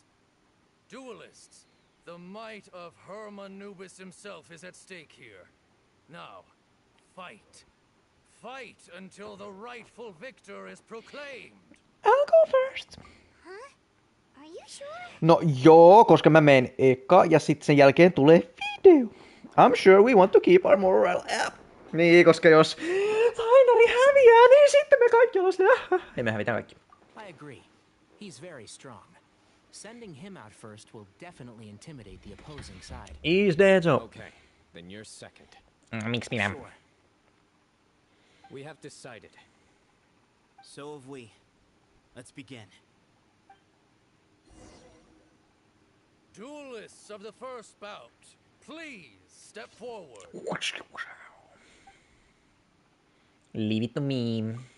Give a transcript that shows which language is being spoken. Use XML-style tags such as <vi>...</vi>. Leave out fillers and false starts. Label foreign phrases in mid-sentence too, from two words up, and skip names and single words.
<en>Duelists, the might of Hermanubis himself is at stake here. Now, fight. Fight until the rightful victor is proclaimed. I'll go first. Huh? Are you sure?</en> <fi>No joo, koska mä menen eka ja sitten sen jälkeen tulee video.</fi> <en>I'm sure we want to keep our morale up.</en> <fi>Niin, koska jos Tainari häviää, niin sitten me kaikki ollaan siinä. Ei me hävitään kaikki.</fi> <en>I agree. He's very strong. Sending him out first will definitely intimidate the opposing side. He's dead, so. Okay, then you're second.</en> <fi>Miksi minä?</fi> <en>Sure. We have decided. So have we. Let's begin. Duelists of the first bout, please step forward. Leave it to me.</en>